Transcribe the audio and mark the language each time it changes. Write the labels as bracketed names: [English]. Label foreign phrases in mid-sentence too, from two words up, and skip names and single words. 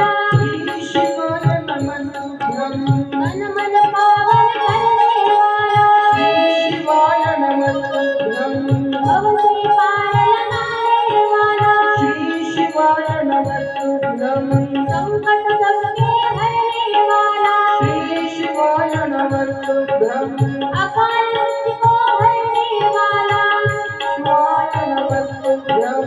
[Sanskrit] श्री शिवाय नमस्तोभ्यं. [Hindi] तन मन पावन करने वाला, [Sanskrit] श्री शिवाय नमस्तोभ्यं. [Hindi] भव से पार लगाने वाला, [Sanskrit] श्री शिवाय नमस्तोभ्यं. [Hindi] संकट सबके हरने वाला, [Sanskrit] श्री शिवाय नमस्तोभ्यं. [Hindi] अकाल मृत्यु को हरने वाला, [Sanskrit] शिवाय नमस्तोभ्यं.